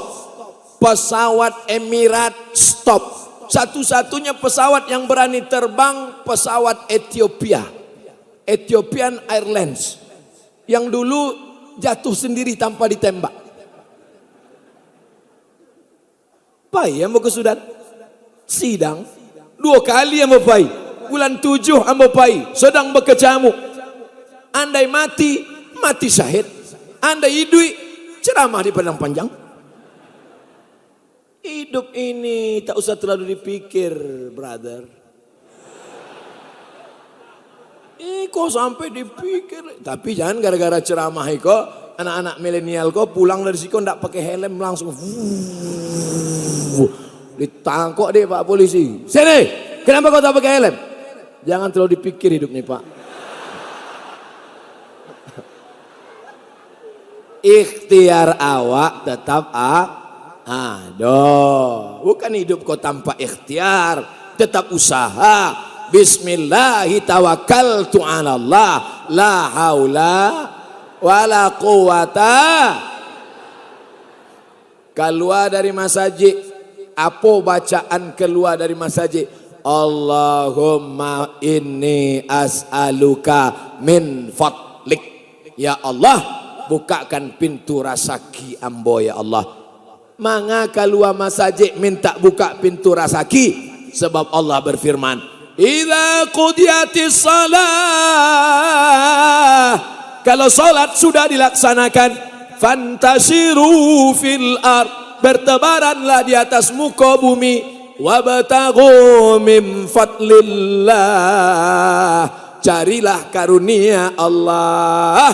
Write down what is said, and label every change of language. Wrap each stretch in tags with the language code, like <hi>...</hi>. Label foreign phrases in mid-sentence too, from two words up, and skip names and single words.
<id>Pesawat Emirat stop. Satu-satunya pesawat yang berani terbang pesawat Ethiopia. Ethiopian Airlines. Yang dulu jatuh sendiri tanpa ditembak.</id> <min>Pai yang mau ke Sudan. Sidang 2 kali ambo pai. Bulan 7 ambo pai.</min> <id>Sedang berkecamuk. Andai mati, mati syahid. Andai hidup, ceramah di padang panjang. Hidup ini tak usah terlalu dipikir, brother. Kok sampai dipikir. Tapi jangan gara-gara ceramah kok anak-anak milenial kok pulang dari situ ndak pakai helm langsung. Ditangkap deh Pak polisi. Sini, kenapa kau tak pakai helm? Jangan terlalu dipikir hidup nih Pak. Ikhtiar awak tetap ada. Bukan hidup kau tanpa ikhtiar, tetap usaha.</id> <ar>بسم الله توكلت على الله لا حول ولا قوة.</ar> <id>Keluar dari masjid, apa bacaan keluar dari masjid?</id> <ar>اللهم إني أسألك من فضلك.</ar> <id>Ya Allah, bukakan pintu rezeki ambo ya Allah. Manga keluar masjid minta buka pintu rezeki, sebab Allah berfirman,</id> <ar>إذا قضيت الصلاة,</ar> <id>kalau salat sudah dilaksanakan,</id> <ar>فانتشروا في الأرض,</ar> <id>bertebaranlah di atas muka bumi,</id> <ar>وابتغوا من فضل الله,</ar> <id>carilah karunia Allah.</id>